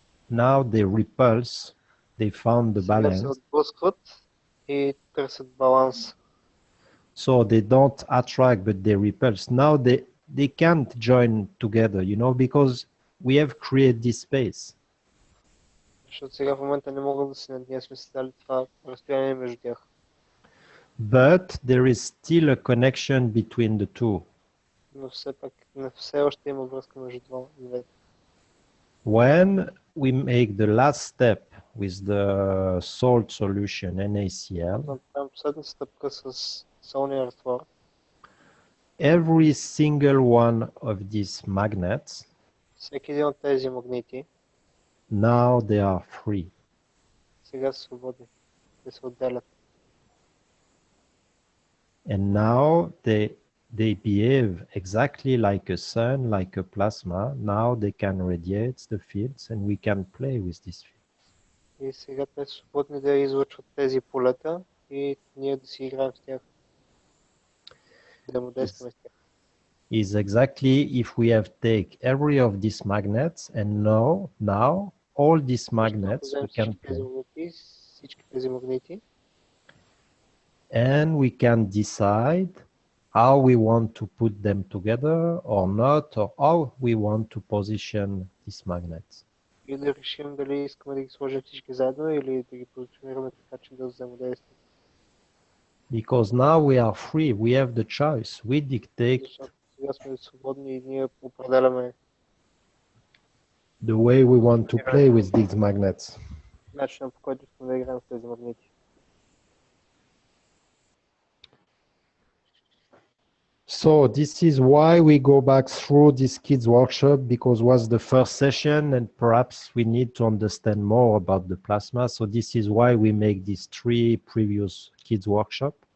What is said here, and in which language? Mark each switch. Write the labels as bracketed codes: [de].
[en] Now they repulse, they found the balance. [bg] Се отблъскват и търсят баланс. [en] So they don't attract, but they repulse. Now they can't join together, you know, because we have created this space. [bg] Защото сега в момента не могат да се ние сме създали това разстояние между тях. [en] But there is still a connection between the two. [bg] Но все още има връзка между двете. [en] When we make the last step with the salt solution, NaCl, [bg] Последната стъпка с солния разтвор, [en] every single one of these magnets, [bg] всеки един от тези магнити, [en] now they are free. [bg] сега са свободни. Те се отделят. [en] And now they behave exactly like a sun, like a plasma. Now they can radiate the fields and we can play with these fields. [bg] И сега те са свободни да излъчват тези полета и ние да си играем с тях. Да му действаме с тях. [en] Is exactly if we have take every of these magnets and now all these magnets we can play. [bg] Всички тези магнити. [en] And we can decide how we want to put them together or not, or how we want to position these magnets. [bg] И да решим дали искаме да ги сложим всички заедно или да ги позиционираме така, че да взаимодействат. [en] Because now we are free, we have the choice, we dictate [bg] Сега сме свободни и ние определяме [en] the way we want to play with these magnets. [bg] начинът, по който искаме да играем с тези магнити. [en] So this is why we go back through this kids workshop, because was the first session and perhaps we need to understand more about the plasma. So this is why we make these 3 previous kids workshop.